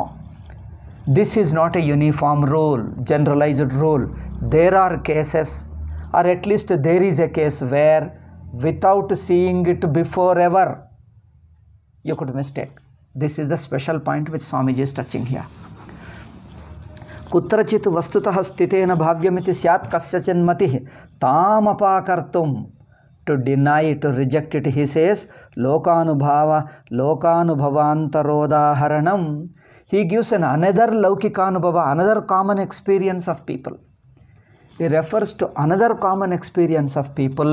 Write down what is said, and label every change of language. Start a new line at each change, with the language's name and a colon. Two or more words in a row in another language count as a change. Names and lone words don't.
English: This is not a uniform rule, generalized rule. There are cases, or at least there is a case where without seeing it before ever, you could mistake. This is the special point which Swamiji is touching here.
Sanskrit: Kutrachit vastutah stitena bhavyamiti syat kasyachinmatih tamapakartum.
English: To deny, to reject it, he says, lokanubhavantarodaharanam. He gives another laukikanubhava, another common experience of people. He refers to another common experience of people.